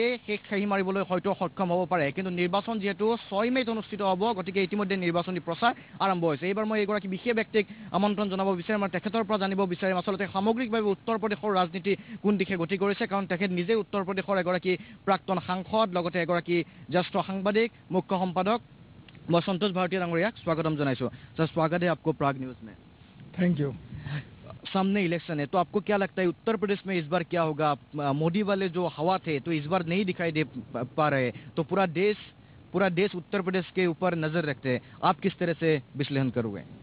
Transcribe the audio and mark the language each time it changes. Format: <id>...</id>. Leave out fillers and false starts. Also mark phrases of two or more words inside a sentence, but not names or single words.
<as>শেষ খাহি মাৰিবলৈ হয়তো সক্ষম হ'ব পাৰে কিন্তু নিৰ্বাচন যিহেতু 6 মে'ত অনুষ্ঠিত হ'ব গতিকে ইতিমধ্যে নিৰ্বাচনী প্ৰচাৰ আৰম্ভ হৈছে এইবাৰ মই এগৰাকী বিশেষ ব্যক্তিক আমন্ত্ৰণ জনাব বিচাৰিম আৰু তেখেতৰ পৰা জানিব বিচাৰিম আচলতে সামগ্ৰিকভাৱে উত্তৰ প্ৰদেশৰ ৰাজনীতি কোন দিশে গতি কৰিছে কাৰণ তেখেত নিজে উত্তৰ প্ৰদেশৰ এগৰাকী প্ৰাক্তন সাংসদ লগতে এগৰাকী জ্যেষ্ঠ সাংবাদিক মুখ্য সম্পাদক মই সন্তোষ ভাৰতীয় ডাঙৰীয়াক স্বাগতম জনাইছোঁ</as> <hi>सर स्वागत है आपको प्राग न्यूज़ में</hi> <en>thank you</en> <hi>सामने इलेक्शन है तो आपको क्या लगता है उत्तर प्रदेश में इस बार क्या होगा मोदी वाले जो हवा थे तो इस बार नहीं दिखाई दे पा रहे तो पूरा देश उत्तर प्रदेश के ऊपर नजर रखते हैं आप किस तरह से विश्लेषण करोगे</hi>